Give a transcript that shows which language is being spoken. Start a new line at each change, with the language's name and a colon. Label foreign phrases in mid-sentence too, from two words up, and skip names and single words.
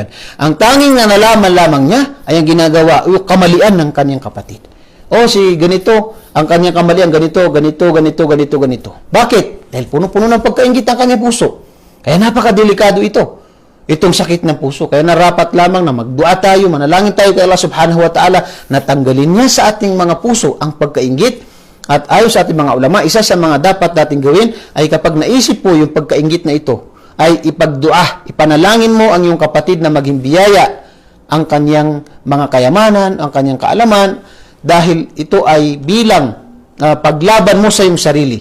Filipino: Ang tanging na nalaman lamang niya ay ang ginagawa, yung kamalian ng kanyang kapatid. O si ganito, ang kanyang kamalian, ganito. Bakit? Dahil puno-puno ng pagkainggit ang kanyang puso. Kaya napakadelikado ito. Itong sakit ng puso. Kaya narapat lamang na magdua tayo, manalangin tayo kay Allah
Arabic: سبحانه وتعالى
Filipino: na tanggalin niya sa ating mga puso ang pagkainggit. At ayon sa ating mga ulama, isa sa mga dapat nating gawin ay kapag naisip po yung pagkainggit na ito, ay ipagdua, ipanalangin mo ang iyong kapatid na maging biyaya ang kanyang mga kayamanan, ang kanyang kaalaman, dahil ito ay bilang paglaban mo sa iyong sarili.